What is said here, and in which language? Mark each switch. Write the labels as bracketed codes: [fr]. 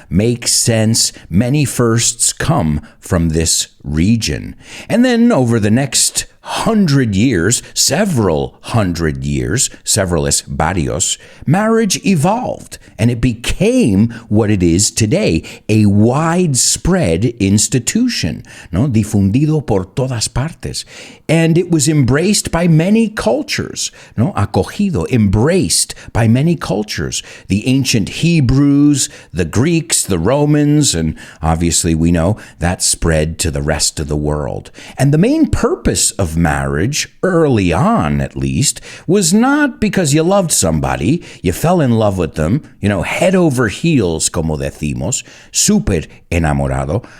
[en] Makes sense. Many firsts come from this region. And then over the next hundred years, several hundred years, several [es] es varios, [en] marriage evolved and it became what it is today, a widespread institution, no? [es] Difundido por todas partes. [en] And it was embraced by many cultures, no? [es] Acogido, [en] embraced by many cultures. The ancient Hebrews, the Greeks, the Romans, and obviously we know that spread to the rest of the world. And the main purpose of marriage, early on at least, was not because you loved somebody, you fell in love with them, head over heels, [es] como decimos, súper enamorado.